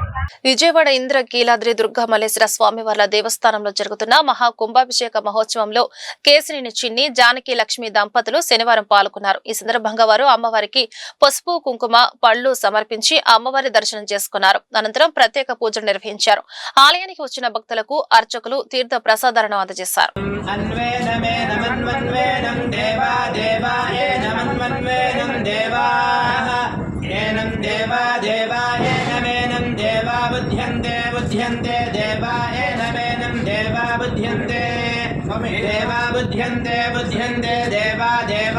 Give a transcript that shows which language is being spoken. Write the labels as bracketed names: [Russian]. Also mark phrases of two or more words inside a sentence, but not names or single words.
[Telugu] విజయవాడ ఇంద్ర కీలాద్రి దుర్గా మల్లేశ్వర స్వామివార్ల దేవస్థానంలో జరుగుతున్న మహా కుంభాభిషేక మహోత్సవంలో కేసినేని చిన్ని, జానకి లక్ష్మి దంపతులు శనివారం పాల్గొన్నారు. ఈ సందర్భంగా వారు అమ్మవారికి పసుపు, కుంకుమ, పళ్లు సమర్పించి అమ్మవారి దర్శనం చేసుకున్నారు. అనంతరం ప్రత్యేక పూజలు నిర్వహించారు. ఆలయానికి వచ్చిన భక్తులకు అర్చకులు తీర్థ ప్రసాదాలను అందజేశారు. [Sanskrit] बुध्यन्ते देवा एनमेनं देवा बुध्यन्ते देवा बुध्यन्ते बुध्यन्ते देवा देवा